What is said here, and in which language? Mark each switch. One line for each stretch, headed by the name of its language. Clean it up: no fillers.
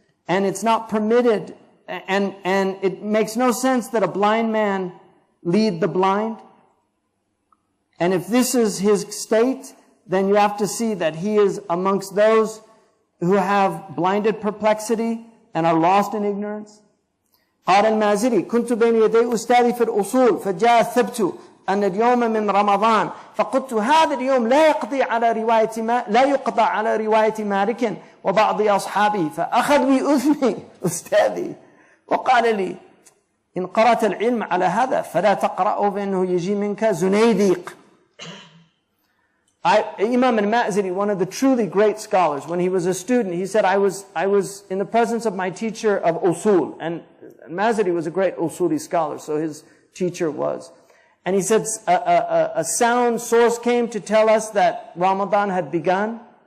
English: And it's not permitted. And it makes no sense that a blind man lead the blind. And if this is his state, then you have to see that he is amongst those who have blinded perplexity and are lost in ignorance.
Arabic: قال المازري كنت بين يدي أستاذي في الأصول فجاء الثبت أن اليوم من رمضان فقلت هذا اليوم لا يقضى على رواية مالك وبعض أصحابه فأخذ بأذني أستاذي وقال لي إن قرأت العلم على هذا فلا تقرأه بأنه يجي منك زنيديق.
English: Imam al-Ma'ziri, one of the truly great scholars, when he was a student, he said, I was in the presence of my teacher of usul, and al-Ma'ziri was a great usuli scholar, so his teacher was. And he said a sound source came to tell us that Ramadan had begun.